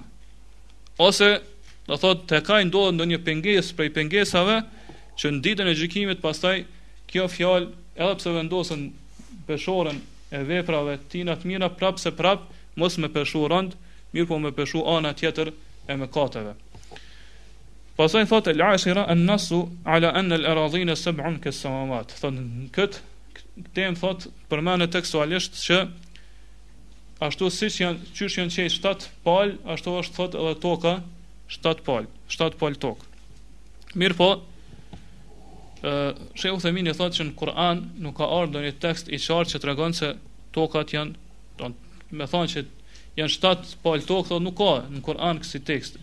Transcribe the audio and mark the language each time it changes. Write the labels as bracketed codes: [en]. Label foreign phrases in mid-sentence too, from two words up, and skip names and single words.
[sq] Ose do thot te ka ndodhur ndonjë pengesë prej pengesave që në ditën e gjykimit pastaj kjo fjalë edhe pse vendosen peshorën e veprave tina të mira prap mos me peshu rënd, mirë po me peshu ana tjetër e mëkateve. Pastaj thotë [ar] العاشرة النص على أن الأرضين سبع كالسماوات. [sq] Thonë këtë temë thotë përmendet tekstualisht që ashtu siç janë qysh janë qenë 7 palë, ashtu është thotë edhe toka 7 palë tokë. Mirë po, Sheikh Uthemini thotë që në Kur'an nuk ka ardhur ndonjë tekst i qartë që tregon se tokat janë, me thonë që janë 7 palë tokë, thotë nuk ka në Kur'an kësi tekst.